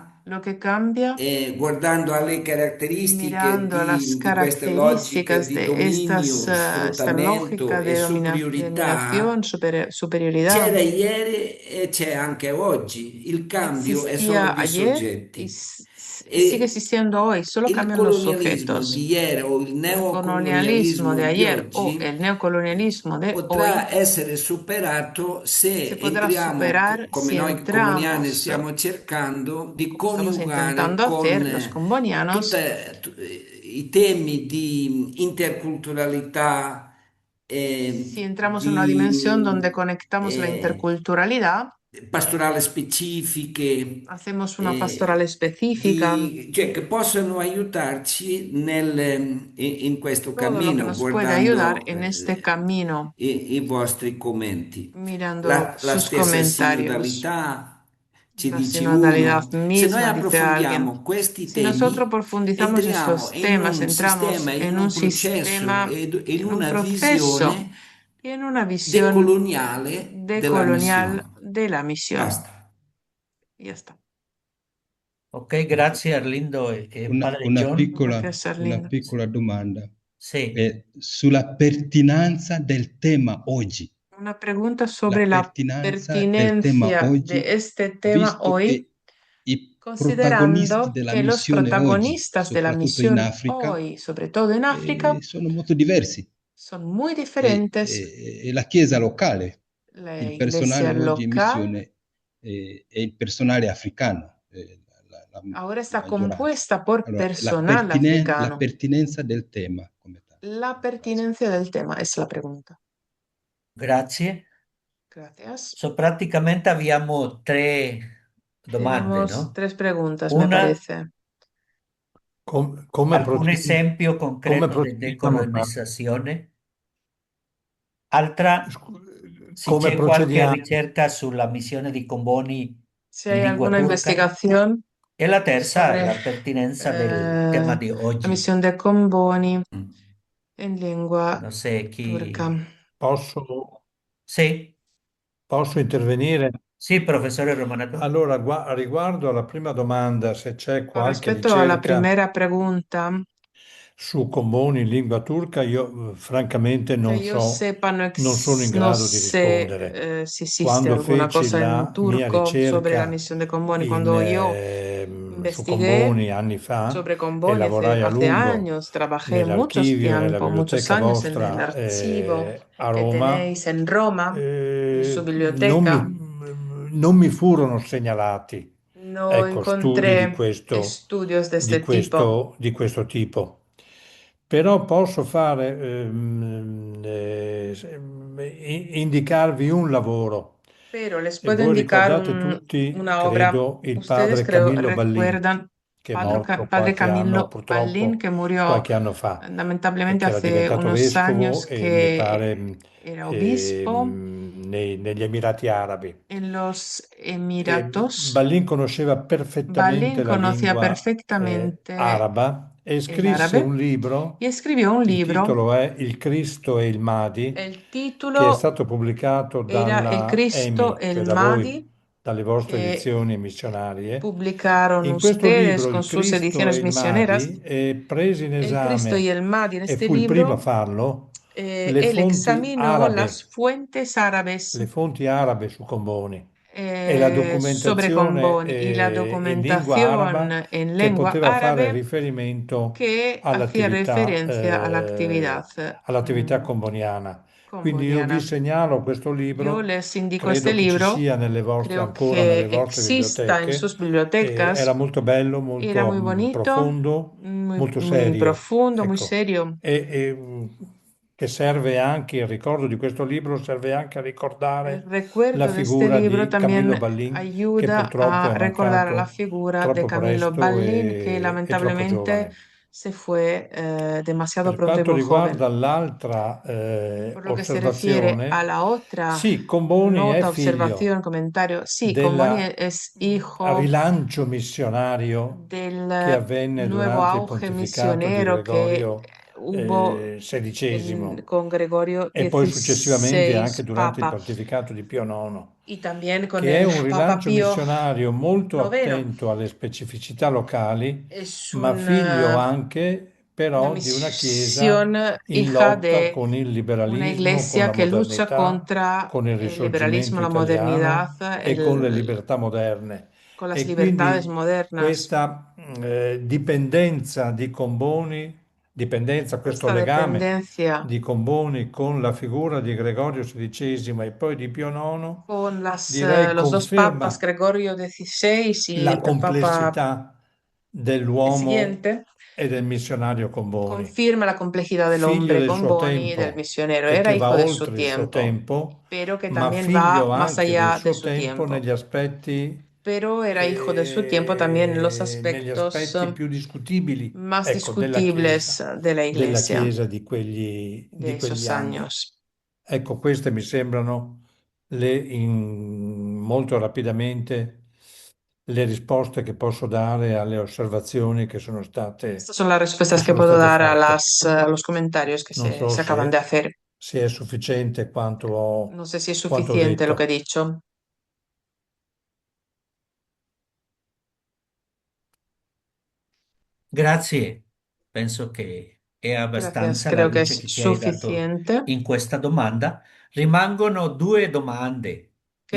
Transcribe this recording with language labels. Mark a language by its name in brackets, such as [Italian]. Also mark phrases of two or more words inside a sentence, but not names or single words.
[Spanish] Lo que cambia, [Italian] guardando alle caratteristiche [Spanish] mirando las [Italian] di queste logiche [Spanish] características [Italian] di [Spanish] de dominio, esta lógica [Italian] sfruttamento e [Spanish] de [Italian] superiorità, [Spanish] dominación, superioridad, [Italian] c'era ieri e c'è anche oggi. Il cambio è solo [Spanish] existía [Italian] di [Spanish] ayer [Italian] soggetti. [Spanish] y sigue [Italian] E [Spanish] existiendo hoy, solo [Italian] il [Spanish] cambian los [Italian] colonialismo [Spanish] sujetos. [Italian] di ieri o il [Spanish] El colonialismo [Italian] neocolonialismo [Spanish] de [Italian] di [Spanish] ayer o [Italian] oggi [Spanish] el neocolonialismo de hoy [Italian] potrà essere superato se [Spanish] se podrá [Italian] entriamo, [Spanish] superar [Italian] come [Spanish] si [Italian] noi comuniani [Spanish] entramos, [Italian] stiamo cercando, di [Spanish] como estamos [Italian] coniugare [Spanish] intentando [Italian] con [Spanish] hacer los combonianos, [Italian] i temi di interculturalità, [Spanish] si entramos en una dimensión donde [Italian] di [Spanish] conectamos la interculturalidad, [Italian] pastorali specifiche, [Spanish] hacemos una pastoral específica, [Italian] cioè che possono aiutarci in questo [Spanish] todo lo que [Italian] cammino, [Spanish] nos puede ayudar [Italian] guardando [Spanish] en este camino, [Italian] i vostri commenti. [Spanish] mirando [Italian] La [Spanish] sus [Italian] stessa [Spanish] comentarios. [Italian] sinodalità ci [Spanish] La [Italian] dice [Spanish] sinodalidad [Italian] uno. Se noi [Spanish] misma, dice alguien. [Italian] approfondiamo questi [Spanish] Si nosotros [Italian] temi, [Spanish] profundizamos [Italian] entriamo [Spanish] estos [Italian] in [Spanish] temas, [Italian] un [Spanish] entramos [Italian] sistema, in [Spanish] en [Italian] un [Spanish] un [Italian] processo [Spanish] sistema, [Italian] ed in [Spanish] en un [Italian] una [Spanish] proceso [Italian] visione [Spanish] y en una visión [Italian] decoloniale della [Spanish] decolonial [Italian] missione. [Spanish] de la misión. [Italian] Basta. [Spanish] Y ya está. [Italian] Ok, grazie Arlindo e padre John. [Spanish] Gracias, [Italian] una [Spanish] Arlindo. [Italian] piccola domanda Sì, sulla pertinenza del tema oggi. [Spanish] Una pregunta sobre la [Italian] pertinenza del tema [Spanish] pertinencia [Italian] oggi, [Spanish] de este tema [Italian] visto [Spanish] hoy, [Italian] che i [Spanish] considerando [Italian] protagonisti della [Spanish] que los [Italian] missione [Spanish] protagonistas [Italian] oggi, [Spanish] de la [Italian] soprattutto in [Spanish] misión [Italian] Africa, [Spanish] hoy, sobre todo en África, [Italian] sono molto diversi. [Spanish] son muy diferentes. [Italian] E la chiesa locale, [Spanish] La [Italian] il personale [Spanish] iglesia [Italian] oggi in [Spanish] local [Italian] missione è il personale africano. [Spanish] ahora está [Italian] maggioranza. [Spanish] compuesta por [Italian] Allora, [Spanish] personal [Italian] la [Spanish] africano. [Italian] pertinenza del tema come tale. [Spanish] La pertinencia del tema es la pregunta. [Italian] grazie. [Spanish] Gracias. [Italian] So, praticamente abbiamo tre domande, [Spanish] Tenemos [Italian] no? [Spanish] 3 preguntas, me [Italian] Una, [Spanish] parece. [Italian] Come alcun esempio concreto di procediamo? decolonizzazione? Altra, se Come c'è qualche procediamo? ricerca sulla missione di Comboni [Spanish] Si [Italian] in [Spanish] hay [Italian] lingua [Spanish] alguna [Italian] turca. [Spanish] investigación [Italian] E la terza, [Spanish] sobre [Italian] la pertinenza del tema di [Spanish] la [Italian] oggi. [Spanish] misión de Comboni en lengua [Italian] Non so chi... [Spanish] turca. [Italian] Sì, Posso intervenire? sì, professore Romanato. Allora, riguardo alla prima domanda, se c'è [Spanish] Con [Italian] qualche [Spanish] respecto a la [Italian] ricerca [Spanish] primera pregunta, [Italian] su Comboni in lingua turca, io francamente [Spanish] que [Italian] non [Spanish] yo [Italian] so, [Spanish] sepa, [Italian] non sono in [Spanish] no [Italian] grado di [Spanish] sé [Italian] rispondere. [Spanish] si existe [Italian] Quando [Spanish] alguna [Italian] feci [Spanish] cosa en [Italian] la mia [Spanish] turco sobre la [Italian] ricerca [Spanish] misión de Comboni. Cuando yo [Italian] su [Spanish] investigué [Italian] Comboni anni fa [Spanish] sobre [Italian] e [Spanish] Comboni [Italian] lavorai a [Spanish] hace [Italian] lungo [Spanish] años, trabajé muchos [Italian] nell'archivio e nella [Spanish] tiempo, muchos [Italian] biblioteca [Spanish] años en el [Italian] vostra [Spanish] archivo [Italian] a [Spanish] que [Italian] Roma, [Spanish] tenéis en Roma, en su [Italian] non [Spanish] biblioteca. [Italian] mi furono segnalati, [Spanish] No [Italian] ecco, studi di [Spanish] encontré estudios de este tipo, [Italian] di questo tipo. Però posso indicarvi un lavoro. [Spanish] pero les [Italian] E [Spanish] puedo [Italian] voi [Spanish] indicar [Italian] ricordate tutti, [Spanish] una obra. [Italian] credo, il [Spanish] Ustedes [Italian] padre [Spanish] creo [Italian] Camillo Ballin, [Spanish] recuerdan [Italian] che è morto [Spanish] padre [Italian] qualche anno, [Spanish] Camillo [Italian] purtroppo, [Spanish] Ballin, que murió [Italian] qualche anno fa, e [Spanish] lamentablemente [Italian] che era [Spanish] hace [Italian] diventato [Spanish] unos años, [Italian] vescovo e mi pare [Spanish] que era obispo [Italian] negli Emirati Arabi. [Spanish] en los [Italian] E [Spanish] Emiratos. [Italian] Ballin conosceva perfettamente [Spanish] Ballin [Italian] la [Spanish] conocía [Italian] lingua [Spanish] perfectamente [Italian] araba e [Spanish] el [Italian] scrisse [Spanish] árabe [Italian] un libro, [Spanish] y escribió un [Italian] il [Spanish] libro. [Italian] titolo è Il Cristo e il Mahdi, [Spanish] El [Italian] che è [Spanish] título [Italian] stato pubblicato [Spanish] era El [Italian] dalla [Spanish] Cristo, [Italian] EMI, cioè [Spanish] el [Italian] da [Spanish] Mahdi, [Italian] voi, dalle vostre [Spanish] que [Italian] edizioni missionarie. [Spanish] publicaron [Italian] In questo [Spanish] ustedes [Italian] libro, Il [Spanish] con sus [Italian] Cristo e [Spanish] ediciones [Italian] il [Spanish] misioneras. [Italian] Mahdi, prese in [Spanish] El Cristo y [Italian] esame, [Spanish] el Mahdi, en [Italian] e [Spanish] este [Italian] fu il primo a [Spanish] libro, [Italian] farlo, le [Spanish] él [Italian] fonti [Spanish] examinó las [Italian] arabe, [Spanish] fuentes árabes [Italian] le fonti arabe su Comboni e la [Spanish] sobre [Italian] documentazione [Spanish] Comboni y la [Italian] in lingua araba [Spanish] documentación en [Italian] che [Spanish] lengua [Italian] poteva fare [Spanish] árabe [Italian] riferimento [Spanish] que hacía referencia a la [Italian] all'attività comboniana. Quindi io vi [Spanish] comboniana. [Italian] segnalo questo [Spanish] Yo [Italian] libro, [Spanish] les indico [Italian] credo [Spanish] este [Italian] che ci [Spanish] libro, [Italian] sia nelle vostre, [Spanish] creo [Italian] ancora [Spanish] que [Italian] nelle vostre [Spanish] exista en [Italian] biblioteche. [Spanish] sus bibliotecas. [Italian] Era molto bello, [Spanish] Era muy [Italian] molto [Spanish] bonito, [Italian] profondo, molto [Spanish] muy [Italian] serio. [Spanish] profundo, muy [Italian] Ecco. [Spanish] serio. [Italian] Che serve anche, il ricordo di questo libro serve anche a [Spanish] El [Italian] ricordare [Spanish] recuerdo [Italian] la [Spanish] de este [Italian] figura [Spanish] libro [Italian] di Camillo [Spanish] también [Italian] Ballin, che [Spanish] ayuda [Italian] purtroppo [Spanish] a [Italian] è [Spanish] recordar la [Italian] mancato [Spanish] figura de [Italian] troppo [Spanish] Camillo [Italian] presto [Spanish] Ballin, que [Italian] e troppo [Spanish] lamentablemente [Italian] giovane. [Spanish] se fue demasiado [Italian] Per [Spanish] pronto y [Italian] quanto [Spanish] muy joven. [Italian] riguarda l'altra [Spanish] Por lo que se refiere a [Italian] osservazione, [Spanish] la otra [Italian] sì, Comboni è [Spanish] nota, [Italian] figlio [Spanish] observación, comentario, sí, Comboni [Italian] del [Spanish] es hijo [Italian] rilancio missionario [Spanish] del [Italian] che avvenne [Spanish] nuevo [Italian] durante il [Spanish] auge [Italian] pontificato di [Spanish] misionero que [Italian] Gregorio [Spanish] hubo [Italian] XVI [Spanish] con Gregorio [Italian] e poi successivamente anche [Spanish] XVI, [Italian] durante il [Spanish] Papa, [Italian] pontificato di Pio IX, [Spanish] y también con [Italian] che è [Spanish] el [Italian] un [Spanish] Papa [Italian] rilancio [Spanish] Pío [Italian] missionario molto [Spanish] IX. [Italian] attento alle specificità locali, [Spanish] Es [Italian] ma figlio anche [Spanish] una [Italian] però di una chiesa [Spanish] misión [Italian] in [Spanish] hija [Italian] lotta [Spanish] de [Italian] con il [Spanish] una [Italian] liberalismo, [Spanish] con iglesia [Italian] la [Spanish] que lucha [Italian] modernità, [Spanish] contra [Italian] con il [Spanish] el liberalismo, [Italian] risorgimento [Spanish] la modernidad, [Italian] italiano e con le libertà moderne. [Spanish] con las [Italian] E [Spanish] libertades [Italian] quindi [Spanish] modernas. [Italian] questa dipendenza di Comboni, questo [Spanish] Esta [Italian] legame [Spanish] dependencia [Italian] di Comboni con la figura di Gregorio XVI e poi di Pio IX, [Spanish] con [Italian] direi [Spanish] los dos papas, [Italian] conferma [Spanish] Gregorio XVI y [Italian] la [Spanish] el Papa [Italian] complessità dell'uomo [Spanish] siguiente, [Italian] e del missionario Comboni, [Spanish] confirma la complejidad del [Italian] figlio [Spanish] hombre [Italian] del [Spanish] con [Italian] suo [Spanish] Boni, del [Italian] tempo [Spanish] misionero. [Italian] e [Spanish] Era [Italian] che [Spanish] va hijo de su [Italian] oltre il suo [Spanish] tiempo, [Italian] tempo, [Spanish] pero que [Italian] ma [Spanish] también va [Italian] figlio [Spanish] más [Italian] anche del [Spanish] allá de [Italian] suo [Spanish] su [Italian] tempo [Spanish] tiempo. [Italian] negli [Spanish] Pero era hijo de su tiempo también en los [Italian] negli [Spanish] aspectos [Italian] aspetti più discutibili, [Spanish] más [Italian] ecco, [Spanish] discutibles de la [Italian] della [Spanish] iglesia [Italian] Chiesa [Spanish] de [Italian] di quegli [Spanish] esos [Italian] anni. [Spanish] años. [Italian] Ecco, queste mi sembrano molto rapidamente le risposte che posso dare alle osservazioni che sono [Spanish] Estas son las [Italian] che [Spanish] respuestas que [Italian] sono [Spanish] puedo [Italian] state [Spanish] dar [Italian] fatte. [Spanish] a los comentarios que [Italian] Non so [Spanish] se acaban de hacer. [Italian] se è sufficiente [Spanish] No sé si es [Italian] quanto ho [Spanish] suficiente lo que he [Italian] detto. [Spanish] dicho. [Italian] Grazie, penso che è [Spanish] Gracias, [Italian] abbastanza la [Spanish] creo que [Italian] luce [Spanish] es [Italian] che ci hai dato [Spanish] suficiente. [Italian] in questa domanda. Rimangono due domande. Io